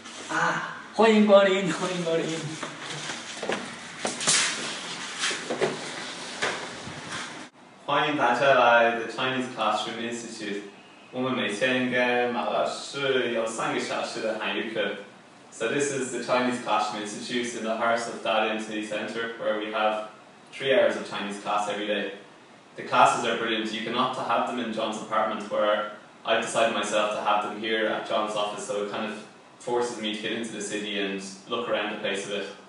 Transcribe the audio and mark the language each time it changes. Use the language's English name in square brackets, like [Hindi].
[Chinese] Ah, 欢迎光临，欢迎光临。欢迎大家来 The Chinese Classroom Institute。我们每天跟马老师有3个小时的韩语课。 [English] So this is the Chinese Classroom Institute in the heart of Dalian City Centre, where we have 3 hours of Chinese class every day. The classes are brilliant. You can opt to have them in John's apartment, where I've decided myself to have them here at John's office, so it kind of forces me to get into the city and look around the place a bit.